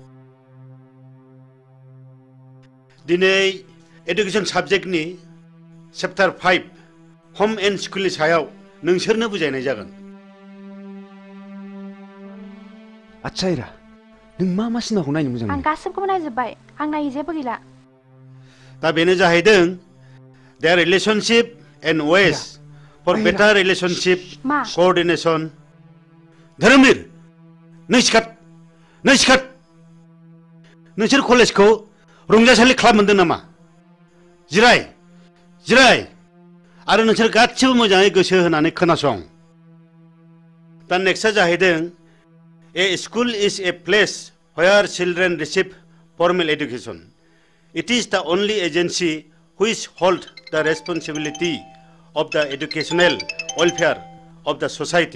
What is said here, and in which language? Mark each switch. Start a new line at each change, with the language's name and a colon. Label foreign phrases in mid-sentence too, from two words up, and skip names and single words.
Bodo: दिनै एडुकेशन साबजेक्टनि चैप्टार 5 होम एंड स्कुलनि सायाव नोंसोरनो बुजायनाय जागोन। आच्छा हिरा नों मा सिनेमाखौ नायनो मोजां आं गासिबखौबो नायजोब्बाय आं नायै जेबो गैला दा बेनो जाहैदों
English: their relationship and ways for better relationship coordination
Bodo: धोरोमबीर नों सिखात नोंसोर कलेजखौ रंजासालि क्लाब मोनदों नामा जिराय आरो नोंसोर गासिबो मोजाङै गोसो होनानै खोनासं दा नेक्स्टआ जाहैदों
English: A school is a place where children receive formal education. It is the only agency which holds the responsibility of the educational welfare of the society.